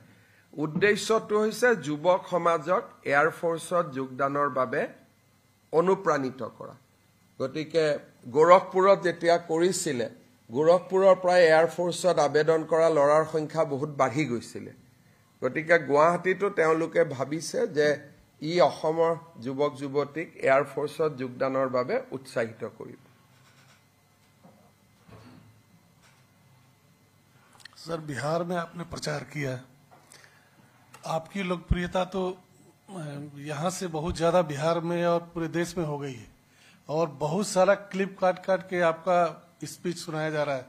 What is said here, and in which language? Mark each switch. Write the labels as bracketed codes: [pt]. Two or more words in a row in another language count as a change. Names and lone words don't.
[as] উদ্দেশ্যটো হৈছে যুৱক সমাজক এয়াৰ ফোৰ্সত যোগদানৰ বাবে অনুপ্ৰাণিত কৰা গতিকে গোৰখপুৰত যেতিয়া কৰিছিল গোৰখপুৰৰ প্ৰায় এয়াৰ ফোৰ্সত আবেদন কৰা লৰাৰ সংখ্যা বহুত বাঢ়ি গৈছিল গতিকে গুৱাহাটীতো তেওঁলোকে ভাবিছে যে ই অসমৰ যুৱক যুৱতীক এয়াৰ ফোৰ্সত যোগদানৰ বাবে উৎসাহিত কৰিব। [hi] सर, बिहार में आपने प्रचार किया, आपकी लोकप्रियता तो यहाँ से बहुत ज्यादा बिहार में और पूरे देश में हो गई है और बहुत सारा क्लिप काट काट के आपका स्पीच सुनाया जा रहा है।